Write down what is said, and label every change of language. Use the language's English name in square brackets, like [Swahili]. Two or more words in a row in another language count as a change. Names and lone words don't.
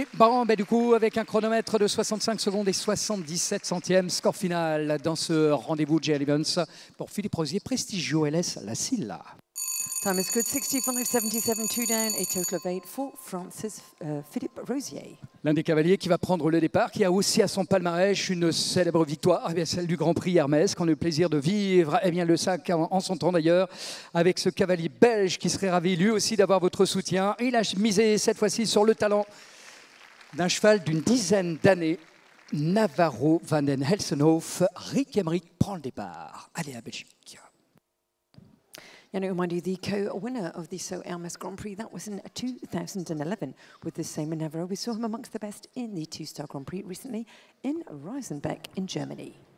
[French] Bon, du coup, avec un chronomètre de 65 secondes et 77 centièmes, score final dans ce rendez-vous de Jed Evans pour Philippe Rosier, Prestigio LS La Silla. [English] Time is good, 65.77, 2 down, a total of 8 for Francis Philippe Rosier. [French] L'un des cavaliers qui va prendre le départ, qui a aussi à son palmarès une célèbre victoire, celle du Grand Prix Hermès, qu'on a eu le plaisir de vivre, le sac en son temps d'ailleurs, avec ce cavalier belge qui serait ravi lui aussi d'avoir votre soutien. Il a misé cette fois-ci sur le talent d'un cheval d'une dizaine d'années, Navarro van den Helsenhof. Rick Emmerich prend le départ. Allez, la Belgique. [English] And I remind you, the co-winner of the So Hermes Grand Prix, that was in 2011 with the same Navarro. We saw him amongst the best in the two-star Grand Prix recently in Reisenbeck in Germany.